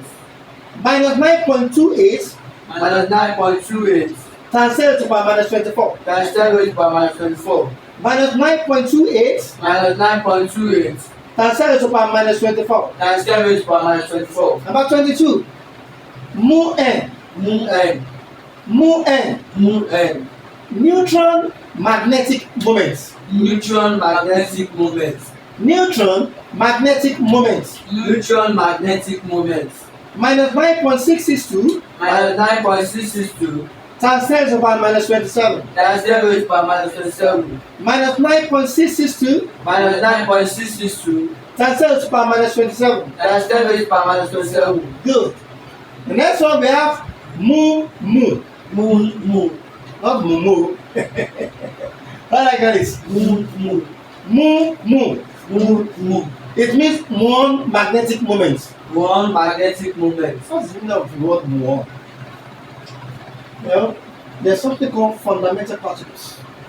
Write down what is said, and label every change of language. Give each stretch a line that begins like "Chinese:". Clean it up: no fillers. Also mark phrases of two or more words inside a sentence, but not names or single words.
English: Minus 9.28 Minus 9.28 times 10 to the power minus 24. times 10 raised to the power minus 24. Minus 9.28 Minus 9.28 times 10 to the power minus 24. times 10 raised to the power minus 24. Number 22. Mu N. Mu N. Mu N. Mu N. Neutron magnetic moments. Neutron magnetic moment. Neutron magnetic moment Neutron magnetic moment. minus 9.662 Minus 9.662 times 10 to the power minus 27 times 10 raised to the power minus 27 minus 9.662 minus 9.662 times 10 to the power minus 27. times 10 raised to the power minus 27. Good. The next one we have mu mu, not mu mu. How like this? Mu mu. It means muon magnetic moment. One magnetic moment. What's the meaning of the word muon? Well, there's something called fundamental particles.